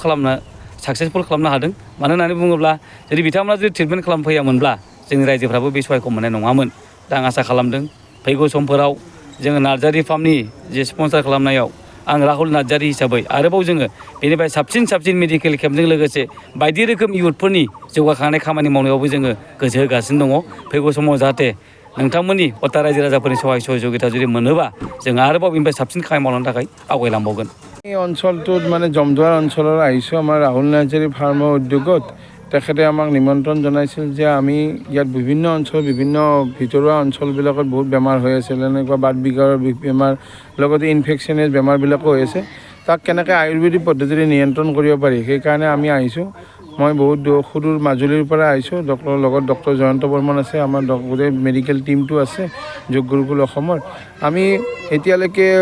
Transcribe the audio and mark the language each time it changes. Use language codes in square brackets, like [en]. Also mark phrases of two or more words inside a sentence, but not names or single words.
[brx] खालामनो साक्सेसफुल खालामनो हादों मानो होननानै बुङोब्ला जुदि बिथांमोना जुदि ट्रिटमेन्ट खालामफैयामोनब्ला जोंनि रायजोफ्राबो बे सहायखौ मोननाय नङामोन दा आं आसा खालामदों फैगौ समफोराव जोङो नार्जारि फार्मनि जे स्पन्सार खालामनायाव आं राहुल नार्जारि हिसाबै आरोबाव जोङो बेनिफ्राय साबसिन मेडिकेल केम्पजों लोगोसे बायदि रोखोम इयुथफोरनि जौगाखांनाय खामानि मावनायावबो जोङो गोसो होगासिनो दङ फैगौ समाव जाहाथे नोंथांमोननि अथा रायजो राजाफोरनि सहाय सहयगिता जुदि मोनोबा जों आरोबाव बेनिफ्राय साबसिन खामानि मावनो थाखाय आवगायलांबावगोन [as] এই অঞ্চলটোত মানে জমদুৱাৰ অঞ্চলৰ আহিছোঁ আমাৰ ৰাহুল নাৰ্জাৰী ফাৰ্মৰ উদ্যোগত তেখেতে আমাক নিমন্ত্ৰণ জনাইছিল যে আমি ইয়াত বিভিন্ন অঞ্চল বিভিন্ন ভিতৰুৱা অঞ্চলবিলাকত বহুত বেমাৰ হৈ আছে এনেকুৱা বাত বিকাৰৰ বেমাৰ লগতে ইনফেকশ্যনেছ বেমাৰবিলাকো হৈ আছে তাক কেনেকৈ আয়ুৰ্বেদিক পদ্ধতিৰে নিয়ন্ত্ৰণ কৰিব পাৰি সেইকাৰণে আমি আহিছোঁ মই বহুত সুদূৰ মাজুলীৰ পৰা আহিছোঁ লগত ডক্টৰ জয়ন্ত বৰ্মন আছে আমাৰ গোটেই মেডিকেল টিমটো আছে যোগ গুৰুকুল অসমৰ আমি এতিয়ালৈকে